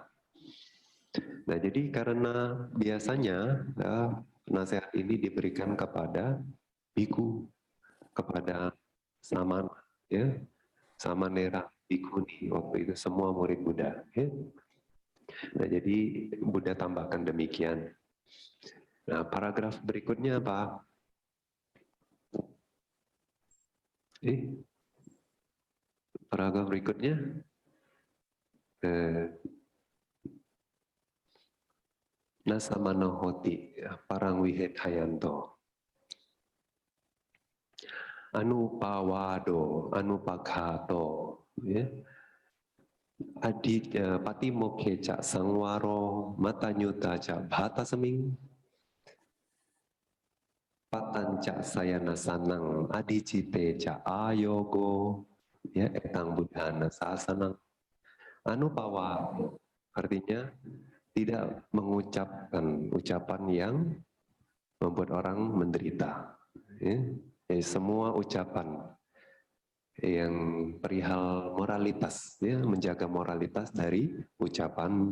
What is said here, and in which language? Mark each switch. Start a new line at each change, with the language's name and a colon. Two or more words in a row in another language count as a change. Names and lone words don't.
Indonesian: Nah, jadi karena biasanya nasihat ini diberikan kepada biku, kepada samana, ya, samanera, bikuni, waktu itu semua murid Buddha. Ya. Nah, jadi Buddha tambahkan demikian. Nah, paragraf berikutnya apa? Paragraf berikutnya,
Pali: nasamanohoti, parang wihetayanto. Anupawado, anupakato, ya. Patimokeca sangwaro matanyuta ca bhata seming patanca sayana sanang adicite ca ayogo, ya, etang buddhana sasanang.
Indonesian: Anupawado artinya tidak mengucapkan ucapan yang membuat orang menderita, ya. Semua ucapan yang perihal moralitas, ya, menjaga moralitas dari ucapan.